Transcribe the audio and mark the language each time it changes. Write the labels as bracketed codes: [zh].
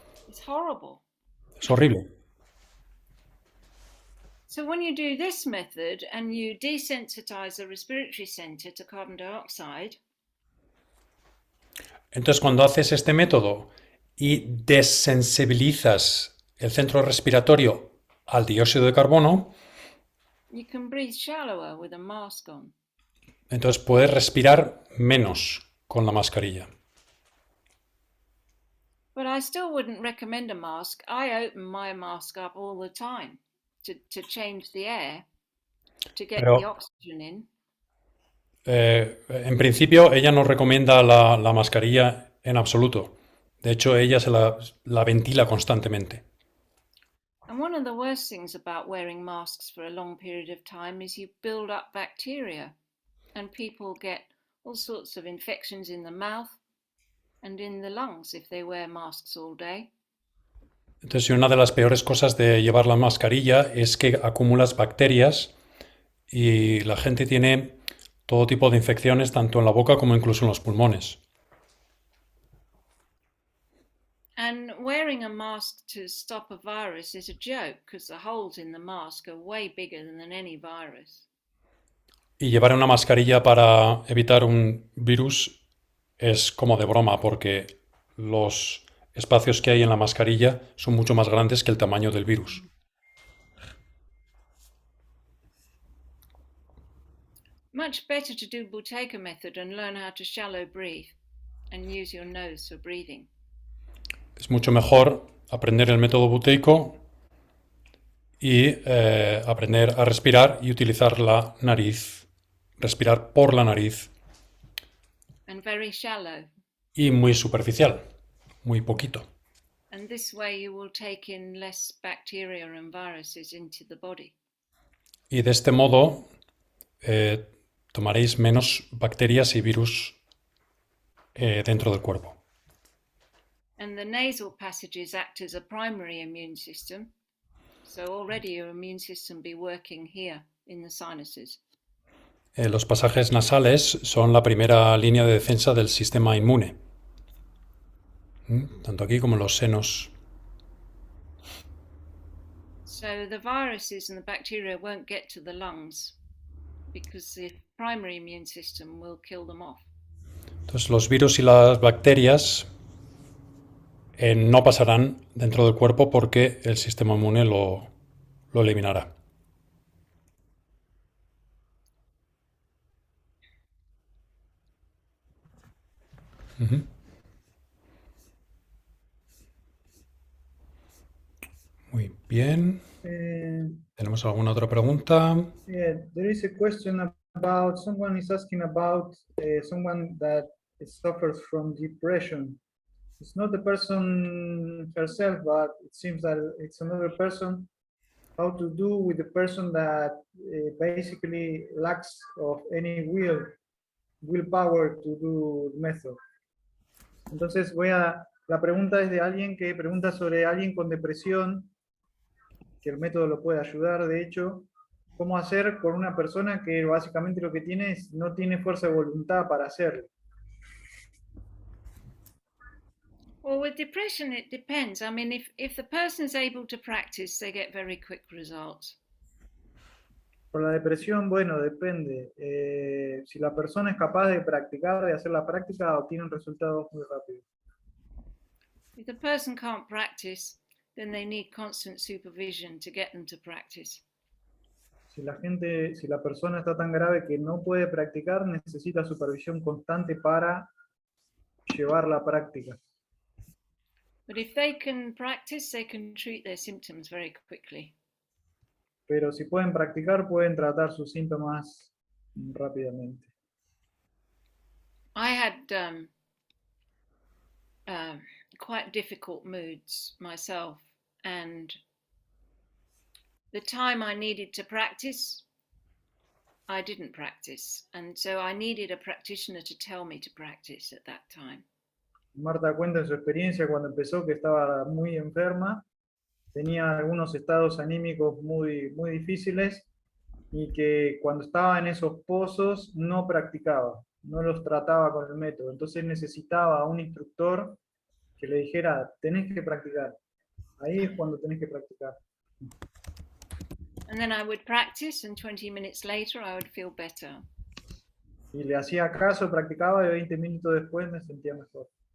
[en] It's horrible. [es] Es horrible. [en] So when you do this method and you desensitize the respiratory center to carbon dioxide, [es] entonces cuando haces este método y desensibilizas el centro respiratorio al dióxido de carbono, [en] you can breathe shallower with a mask on. [es] entonces puedes respirar menos con la mascarilla. [en] But I still wouldn't recommend a mask. I open my mask up all the time to change the air, to get the oxygen in. [es] En principio, ella no recomienda la mascarilla en absoluto. De hecho, ella se la ventila constantemente. [en] And one of the worst things about wearing masks for a long period of time is you build up bacteria and people get all sorts of infections in the mouth and in the lungs if they wear masks all day. [es] Entonces, una de las peores cosas de llevar la mascarilla es que acumulas bacterias y la gente tiene todo tipo de infecciones, tanto en la boca como incluso en los pulmones. [en] And wearing a mask to stop a virus is a joke because the holes in the mask are way bigger than any virus. [es] Y llevar una mascarilla para evitar un virus es como de broma, porque los espacios que hay en la mascarilla son mucho más grandes que el tamaño del virus. [en] Much better to do Buteyko method and learn how to shallow breathe and use your nose for breathing. [es] Es mucho mejor aprender el método Buteyko y aprender a respirar y utilizar la nariz, respirar por la nariz. [en] And very shallow. [es] Y muy superficial, muy poquito. [en] And this way you will take in less bacteria and viruses into the body. [es] Y de este modo tomaréis menos bacterias y virus dentro del cuerpo. [en] And the nasal passages act as a primary immune system. So already your immune system be working here in the sinuses. [es] Los pasajes nasales son la primera línea de defensa del sistema inmune. Tanto aquí como en los senos. [en] So the viruses and the bacteria won't get to the lungs because the primary immune system will kill them off. [es] Entonces los virus y las bacterias no pasarán dentro del cuerpo porque el sistema inmune lo eliminará. Muy bien. ¿Tenemos alguna otra pregunta? [en] Yeah, there is a question about someone is asking about someone that suffers from depression. It's not the person herself, but it seems that it's another person. How to do with the person that basically lacks of any willpower to do method. [es] Entonces la pregunta es de alguien que pregunta sobre alguien con depresión, que el método lo puede ayudar, de hecho, cómo hacer con una persona que básicamente lo que tiene es no tiene fuerza de voluntad para hacerlo. [en] Well, with depression, it depends. I mean, if the person is able to practice, they get very quick results. [es] Por la depresión, bueno, depende. Si la persona es capaz de practicar, de hacer la práctica, obtienen resultados muy rápidos. [en] If the person can't practice, then they need constant supervision to get them to practice. [es] Si la persona está tan grave que no puede practicar, necesita supervisión constante para llevar la práctica. [en] But if they can practice, they can treat their symptoms very quickly. [es] Pero si pueden practicar, pueden tratar sus síntomas rápidamente. [en] I had quite difficult moods myself, and the time I needed to practice, I didn't practice, and so I needed a practitioner to tell me to practice at that time. [es] Marta cuenta en su experiencia cuando empezó que estaba muy enferma, tenía algunos estados anímicos muy difíciles y que cuando estaba en esos pozos no practicaba, no los trataba con el método. Entonces necesitaba a un instructor que le dijera, tenés que practicar. Ahí es cuando tenés que practicar. [en] And then I would practice, and 20 minutes later I would feel better. [es] Y le hacía caso, practicaba y 20 minutos después me sentía mejor.